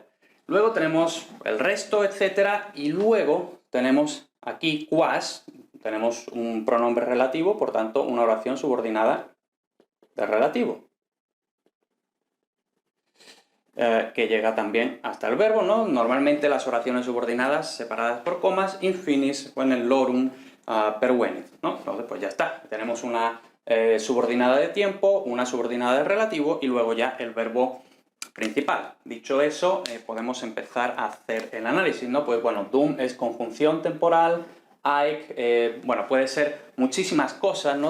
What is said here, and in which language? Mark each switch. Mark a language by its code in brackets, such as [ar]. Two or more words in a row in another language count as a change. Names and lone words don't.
[es] Luego tenemos el resto, etcétera, y luego tenemos aquí quas, tenemos un pronombre relativo, por tanto, una oración subordinada de relativo. Que llega también hasta el verbo, ¿no? Normalmente las oraciones subordinadas separadas por comas, [la] in finis venellorum pervenit, [es] ¿no? Entonces, pues ya está. Tenemos una subordinada de tiempo, una subordinada de relativo y luego ya el verbo principal. Dicho eso, podemos empezar a hacer el análisis, ¿no? Pues bueno, dum es conjunción temporal, haec, bueno, puede ser muchísimas cosas, ¿no?